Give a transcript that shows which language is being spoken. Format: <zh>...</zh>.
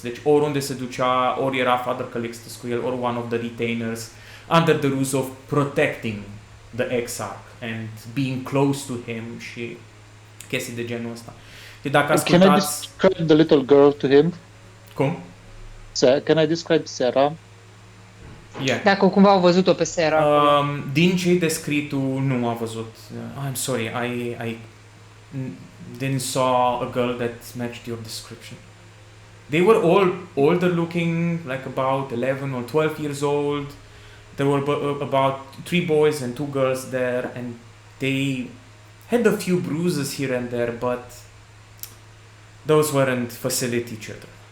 <ro>Deci oriunde se ducea, ori era Father Calixtus cu el, ori</ro> <en>one of the retainers, under the ruse of protecting the Exarch and being close to him</en> <ro>și chestii de genul ăsta. Și dacă</ro> <en>Can I</en> <ro>ascultați...</ro> <en>describe the little girl to him?</en> <ro>Cum?</ro> <en>Can I describe Sarah? Yeah.</en> <ro>Dacă cumva au văzut-o pe Sarah. Din ce-i descrit tu, nu a văzut.</ro> <en>I'm sorry, I didn't saw a girl that matched your description. They were all older looking, like about 11 or 12 years old. There were about 3 boys and 2 girls there, and they had a few bruises here and there, but those weren't facility children.</en>